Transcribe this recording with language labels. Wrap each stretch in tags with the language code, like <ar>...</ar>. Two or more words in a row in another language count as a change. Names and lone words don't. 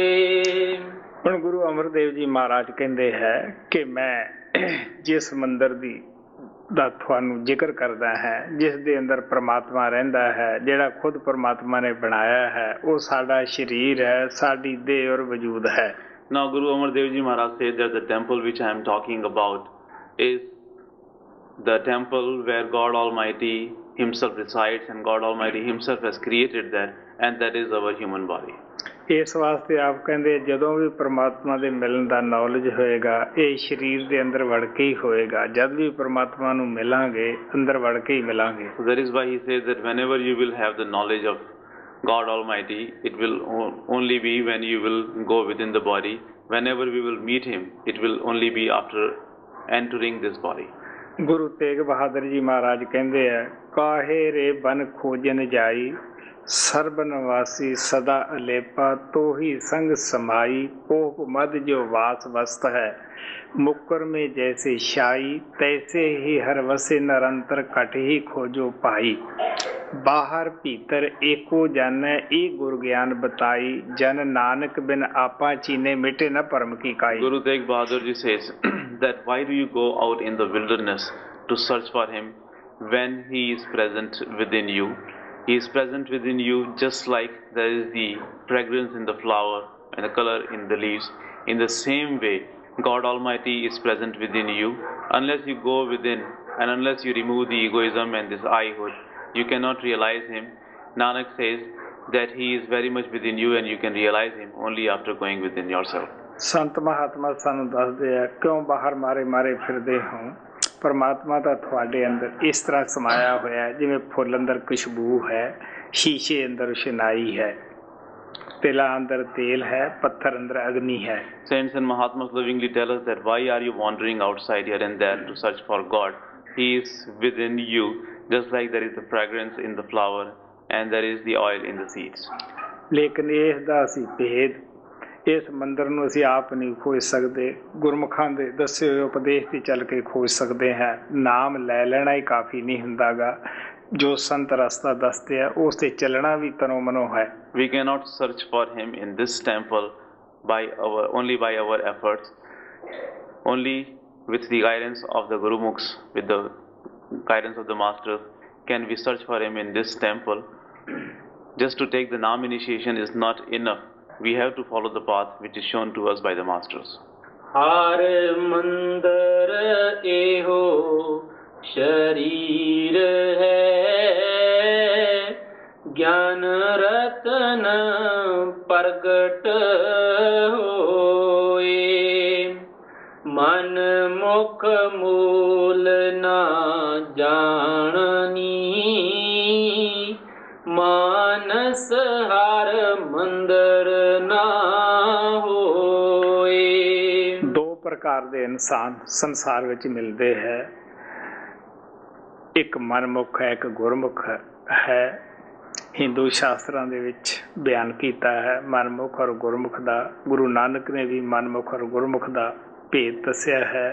<pa>ਹੁਣ ਗੁਰੂ ਅਮਰਦੇਵ ਜੀ ਮਹਾਰਾਜ ਕਹਿੰਦੇ ਹੈ ਕਿ ਮੈਂ ਜਿਸ ਮੰਦਰ ਦਾ ਤੁਹਾਨੂੰ ਜ਼ਿਕਰ ਕਰਦਾ ਹੈ, ਜਿਸ ਦੇ ਅੰਦਰ ਪਰਮਾਤਮਾ ਰਹਿੰਦਾ ਹੈ, ਜਿਹੜਾ ਖੁਦ ਪਰਮਾਤਮਾ ਨੇ ਬਣਾਇਆ ਹੈ, ਉਹ ਸਾਡਾ ਸਰੀਰ ਹੈ, ਸਾਡੀ ਦੇਹ ਔਰ ਵਜੂਦ ਹੈ।</pa> <en>Now Guru Amar Dev Ji Maharaj said that the temple which I am talking about is the temple where God Almighty Himself resides, and God Almighty Himself has created that, and that is our human body.</en> <pa>ਇਸ ਵਾਸਤੇ ਆਪ ਕਹਿੰਦੇ ਜਦੋਂ ਵੀ ਪਰਮਾਤਮਾ ਦੇ ਮਿਲਣ ਦਾ ਨੌਲੇਜ ਹੋਏਗਾ ਇਹ ਸਰੀਰ ਦੇ ਅੰਦਰ ਵੜ ਕੇ ਹੀ ਹੋਏਗਾ। ਜਦ ਵੀ ਪਰਮਾਤਮਾ ਨੂੰ ਮਿਲਾਂਗੇ ਅੰਦਰ ਵੜ ਕੇ ਹੀ ਮਿਲਾਂਗੇ।</pa> <en>So that is why he says that whenever you will have the knowledge of God Almighty, it will only be when you will go within the body. Whenever we will meet Him, it will only be after entering this body.</en> <pa>ਗੁਰੂ ਤੇਗ ਬਹਾਦਰ ਜੀ ਮਹਾਰਾਜ ਕਹਿੰਦੇ ਆ, ਕਾਹੇ ਰੇ ਬਨ ਖੋਜਨ ਜਾਈ, ਸਰਬ ਨਿਵਾਸੀ ਸਦਾ ਅਲੇਪਾ, ਤੋਹੀ ਸੰਗ ਸਮਾਈ, ਉਹ ਮਦ ਜੋ ਵਾਸ ਵਸਤ ਹੈ, ਮੁਕਰ ਮੇਂ ਜੈਸੇ ਸ਼ਾਈ, ਤੈਸੇ ਹੀ ਹਰ ਵਸੇ ਨਿਰੰਤਰ ਕਟ ਹੀ ਖੋਜੋ ਪਾਈ, ਬਾਹਰ ਭੀਤਰ ਏਕੋ ਜਾਨੈ ਏ ਗੁਰ ਗਿਆਨ ਬਤਾਈ, ਜਨ ਨਾਨਕ ਬਿਨ ਆਪਾ ਚੀਨੇ ਮਿਟੇ ਨ ਪਰਮ ਕੀ ਕਾਈ।</pa> <en>Guru Tegh Bahadur Ji says that why do you go out in the wilderness to search for Him when He is present within you? He is present within you just like there is the fragrance in the flower and the color in the leaves. In the same way, God Almighty is present within you. Unless you go within and unless you remove the egoism and this I-hood, you cannot realize him. Nanak says that he is very much within you and you can realize him only after going within yourself.</en> <pa>ਸੰਤ ਮਹਾਤਮਾ ਸਾਨੂੰ ਦੱਸਦੇ ਆ ਕਿਉਂ ਬਾਹਰ ਮਾਰੇ ਮਾਰੇ ਫਿਰਦੇ ਹੋ, ਪਰਮਾਤਮਾ ਤਾਂ ਤੁਹਾਡੇ ਅੰਦਰ ਇਸ ਤਰ੍ਹਾਂ ਸਮਾਇਆ ਹੋਇਆ ਜਿਵੇਂ ਫੁੱਲ ਅੰਦਰ ਖੁਸ਼ਬੂ ਹੈ, ਸ਼ੀਸ਼ੇ ਅੰਦਰ ਸ਼ਨਾਈ ਹੈ, ਤਿਲਾਂ ਅੰਦਰ ਤੇਲ ਹੈ, ਪੱਥਰ ਅੰਦਰ ਅਗਨੀ ਹੈ.</pa> <en>Saints and Mahatmas lovingly tell us that why are you wandering outside here and there to search for God? He is within you, just like there is the fragrance in the flower and there is the oil in the seeds.</en> <pa>ਲੇਕਿਨ ਇਸ ਦਾ ਅਸੀਂ ਭੇਦ, ਇਸ ਮੰਦਰ ਨੂੰ ਅਸੀਂ ਆਪ ਨਹੀਂ ਖੋਜ ਸਕਦੇ, ਗੁਰਮੁਖਾਂ ਦੇ ਦੱਸੇ ਹੋਏ ਉਪਦੇਸ਼ ਤੇ ਚੱਲ ਕੇ ਖੋਜ ਸਕਦੇ ਹਾਂ. ਨਾਮ ਲੈ ਲੈਣਾ ਹੀ ਕਾਫੀ ਨਹੀਂ ਹੁੰਦਾ ਗਾ, ਜੋ ਸੰਤ ਰਸਤਾ ਦੱਸਦੇ ਆ ਉਸ ਤੇ ਚੱਲਣਾ ਵੀ ਤਨੋਂ ਮਨੋਂ ਹੈ.</pa> <en>We cannot search for him in this temple only by our efforts, only with the guidance of the Gurumukhs, with the guidance of the masters can we search for him in this temple. Just to take the Naam initiation is not enough. We have to follow the path which is shown to us by the masters.</en> <pa>ਹਰ ਮੰਦਰ ਏਹੋ ਸ਼ਰੀਰ ਹੈ, ਗਿਆਨ ਰਤਨ ਪ੍ਰਗਟ ਹੋਏ, ਮਨ ਮੁਖ ਮੂਲ ਨਾ ਜਾਨਨੀ, ਮਾਨਸ ਹਰ ਮੰਦਿਰ ਨਾ ਹੋਏ. ਦੋ ਪ੍ਰਕਾਰ ਦੇ ਇਨਸਾਨ ਸੰਸਾਰ ਵਿੱਚ ਮਿਲਦੇ ਹੈ, ਇੱਕ ਮਨਮੁਖ ਹੈ, ਇੱਕ ਗੁਰਮੁਖ ਹੈ. ਹਿੰਦੂ ਸ਼ਾਸਤਰਾਂ ਦੇ ਵਿੱਚ ਬਿਆਨ ਕੀਤਾ ਹੈ ਮਨਮੁਖ ਔਰ ਗੁਰਮੁਖ ਦਾ. ਗੁਰੂ ਨਾਨਕ ਨੇ ਵੀ ਮਨਮੁਖ ਔਰ ਗੁਰਮੁਖ ਦਾ ਭੇਦ ਦੱਸਿਆ ਹੈ.</pa>